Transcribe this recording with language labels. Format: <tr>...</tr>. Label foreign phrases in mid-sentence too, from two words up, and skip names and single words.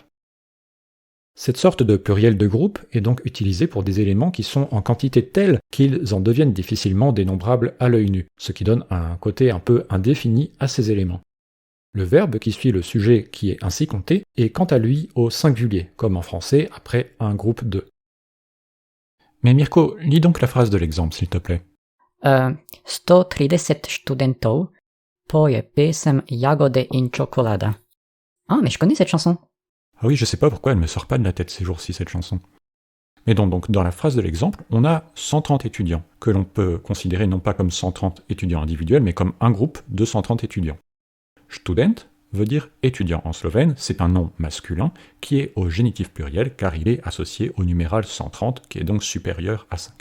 <fr>Cette sorte de pluriel de groupe est donc utilisée pour des éléments qui sont en quantité telle qu'ils en deviennent difficilement dénombrables à l'œil nu, ce qui donne un côté un peu indéfini à ces éléments. Le verbe qui suit le sujet qui est ainsi compté est quant à lui au singulier, comme en français après un groupe de. Mais Mirko, lis donc la phrase de l'exemple, s'il te plaît.</fr> <sl>130 studentov poje pesem Jagode in Chocolada.</sl> <fr>Ah, mais je connais cette chanson. Ah oui, je sais pas pourquoi elle me sort pas de la tête ces jours-ci, cette chanson. Mais donc, dans la phrase de l'exemple, on a 130 étudiants, que l'on peut considérer non pas comme 130 étudiants individuels, mais comme un groupe de 130 étudiants. Student veut dire étudiant en slovène, c'est un nom masculin qui est au génitif pluriel car il est associé au numéral 130 qui est donc supérieur à 5.</fr>